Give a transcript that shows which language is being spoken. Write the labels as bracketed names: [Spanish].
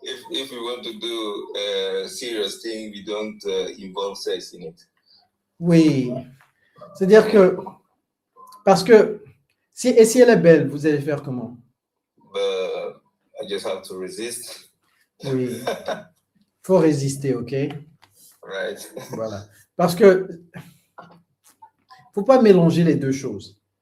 [English] If we want to do a serious thing, we don't involve sex in it. [French] Oui. C'est-à-dire que, parce que, si elle est belle, vous allez faire comment? [English] But I just have to resist. [French] Oui. Il faut résister, OK? [English] Right. [French] Voilà. Parce que, il ne faut pas mélanger les deux choses.